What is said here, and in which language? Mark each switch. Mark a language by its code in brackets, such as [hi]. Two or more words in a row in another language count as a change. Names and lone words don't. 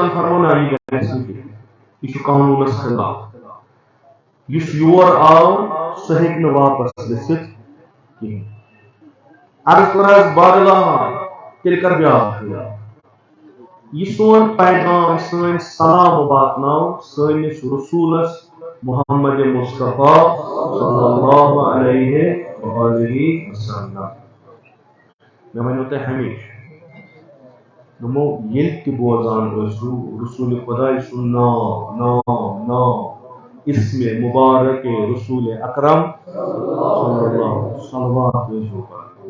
[ks] ہن فرموو نہ یہِ گژھِ نہٕ کینٛہہ یہِ چھُ قانوٗنَس خِلاف یُس یور آو سُہ ہیٚکہِ نہٕ واپس گٔژھِتھ کِہیٖنۍ عرض کوٚر بادلہ تیٚلہِ کر بیٛاکھ یہِ سون پیغام سٲنۍ سلام واتناو سٲنِس رسوٗلس محمد مصطفیٰ [ar] صلی اللہ علیہ وآلہ وسلم [ks] مےٚ وَنیو تۄہہِ ہمیشہِ دوٚپمو ییٚلہِ تہِ بوزان ٲسِو رسوٗلِ خۄداے سُنٛد ناو اسمِ مُبارک رسوٗلِ اکرم [ar] صلی اللہ صلوات [ks] ٲسِو پَران